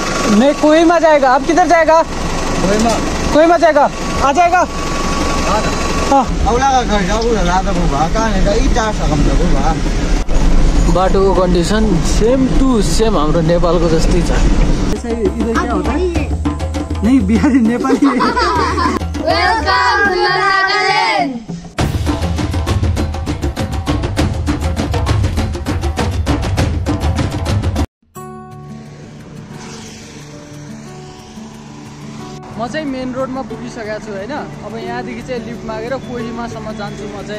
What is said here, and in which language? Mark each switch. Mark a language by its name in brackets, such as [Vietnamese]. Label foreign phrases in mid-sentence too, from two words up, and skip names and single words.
[Hindi] नहीं, कोहिमा जाएगा। आप किधर जाएगा? कोहिमा जाएगा। आ जाएगा। [Nepali] बाटोको कन्डिसन [English] same to same [Nepali] हाम्रो नेपालको जस्तै छ। [Hindi] इधर क्या होता है? नहीं, बिहारी नेपाली। [English] welcome to Nagaland. [Nepali] म चाहिँ मेन रोडमा पुगिसकेको छु होइन। अब यहाँदेखि चाहिँ लिफ्ट मागेर कोहिमासम्म जान्छु म चाहिँ।